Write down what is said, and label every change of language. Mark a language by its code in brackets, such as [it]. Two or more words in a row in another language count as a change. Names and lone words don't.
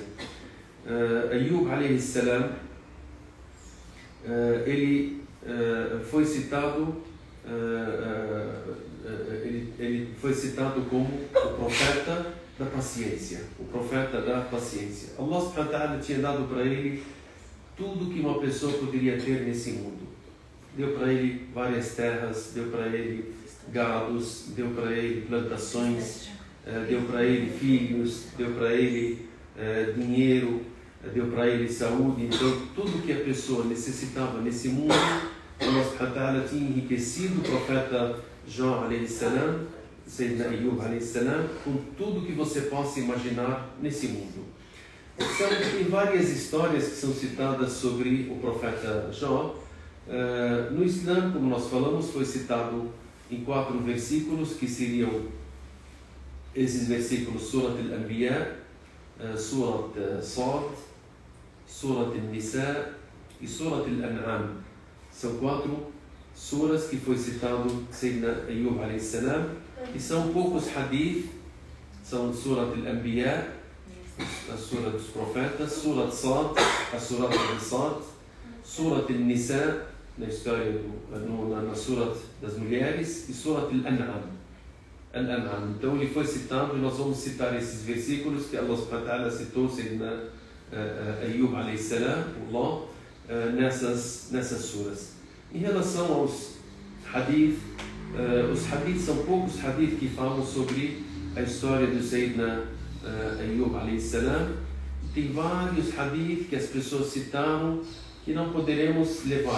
[pt] Ayub a.s. Ele foi citado ele foi citado como o profeta da paciência, o profeta da paciência. [ar] الله سبحانه وتعالى [pt] tinha dado para ele tudo que uma pessoa poderia ter nesse mundo. Deu para ele várias terras, deu para ele gados, deu para ele plantações, deu para ele filhos, deu para ele dinheiro, deu para ele saúde. Então tudo que a pessoa necessitava nesse mundo, [ar] الله سبحانه وتعالى [pt] tinha enriquecido o profeta Jó a.s., Sayyidina Ayub a.s., com tudo que você possa imaginar nesse mundo. Tem várias histórias que são citadas sobre o profeta Jó. No Islã, como nós falamos, foi citado em 4 versículos, que seriam esses versículos: Surat al-Anbiya, Surat Sad, Surat al-Nisa e Surat al-An'am. São 4 suras que foi citado Sayyidina Ayub a.s. e são poucos hadith. São Surat al-Anbiya, a sura dos profetas, Surat Sad, a Surat al-Sad, Surat al-Nisa, na história na Surat das mulheres, e Surat al-An'am. Então ele foi citado, e nós vamos citar esses versículos que [ar] الله سبحانه وتعالى [pt] citou Sayyidina Ayub a.s., Allah, nessas suras. Em relação aos hadith, os hadith são poucos hadith que falam sobre a história do Sayyidina Ayub [ar] عليه السلام. [pt] Tem vários hadith que as pessoas citaram que não poderemos levar.